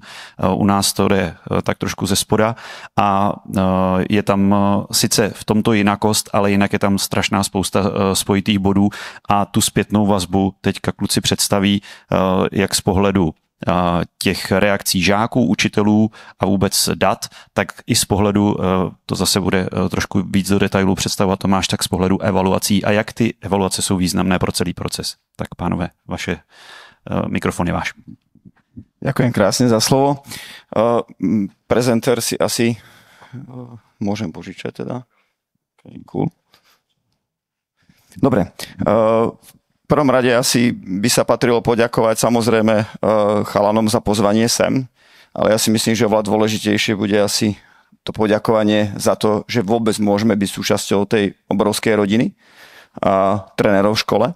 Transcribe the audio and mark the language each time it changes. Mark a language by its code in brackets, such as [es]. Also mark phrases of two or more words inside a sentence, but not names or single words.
[cs] U nás to jde tak trošku ze spoda a je tam sice v tomto jinakost, ale jinak je tam strašná spousta spojitých bodů a tu zpětnou vazbu teďka kluci představí jak z pohledu těch reakcí žáků, učitelů a vůbec dat, tak i z pohledu, to zase bude trošku víc do detailů představovat Tomáš, tak z pohledu evaluací a jak ty evaluace jsou významné pro celý proces. Tak pánové, vaše mikrofon je váš. [sk] Ďakujem krásne za slovo. Prezentér si asi môžem požičať teda. [en] Okay, cool. Dobre. [sk] V prvom rade asi by sa patrilo poďakovať samozrejme chalanom za pozvanie sem, ale ja si myslím, že oveľa dôležitejšie bude asi to poďakovanie za to, že vôbec môžeme byť súčasťou tej obrovskej rodiny trénerov v škole.